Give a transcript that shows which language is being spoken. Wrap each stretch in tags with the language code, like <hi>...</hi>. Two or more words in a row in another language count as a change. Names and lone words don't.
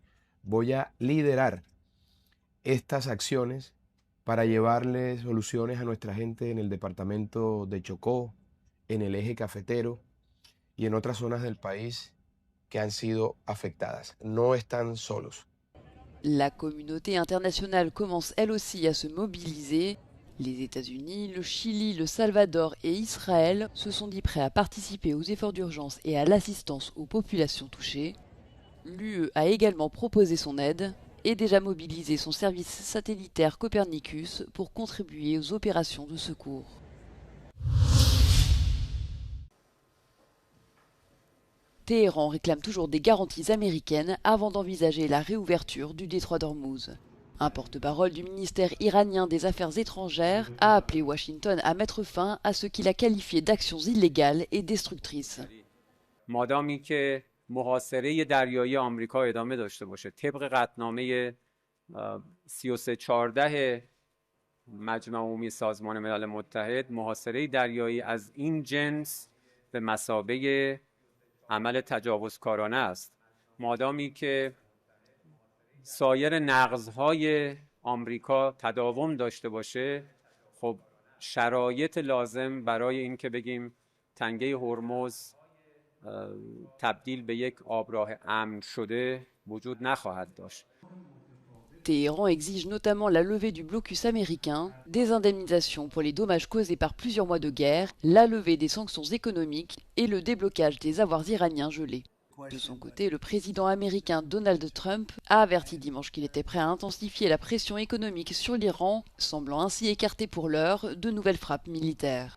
<es>Voy a liderar estas acciones para llevarle soluciones a nuestra gente en el departamento de Chocó, en el eje cafetero y en otras zonas del país que han sido afectadas. No están solos.</es> <fr>La communauté internationale commence elle aussi à se mobiliser. Les États-Unis, le Chili, le Salvador et Israël se sont dit prêts à participer aux efforts d'urgence et à l'assistance aux populations touchées. L'UE a également proposé son aide et déjà mobilisé son service satellitaire Copernicus pour contribuer aux opérations de secours. Téhéran réclame toujours des garanties américaines avant d'envisager la réouverture du détroit d'Ormuz. Un porte-parole du ministère iranien des Affaires étrangères a appelé Washington à mettre fin à ce qu'il a qualifié d'actions illégales et destructrices.</fr> <fa>مادامی که محاصره دریایی آمریکا ادامه داشته باشه طبق قطعنامه 3314 مجمع عمومی سازمان ملل متحد، محاصره دریایی از این جنس به مثابه عمل تجاوزکارانه است. مادامی که سایر نقض‌های آمریکا تداوم داشته باشه، خب شرایط لازم برای این که بگیم تنگه هرمز تبدیل به یک آبراه امن شده وجود نخواهد داشت.</fa> <fr>Téhéran exige notamment la levée du blocus américain, des indemnisations pour les dommages causés par plusieurs mois de guerre, la levée des sanctions économiques et le déblocage des avoirs iraniens gelés. De son côté, le président américain Donald Trump a averti dimanche qu'il était prêt à intensifier la pression économique sur l'Iran, semblant ainsi écarter pour l'heure de nouvelles frappes militaires.</fr>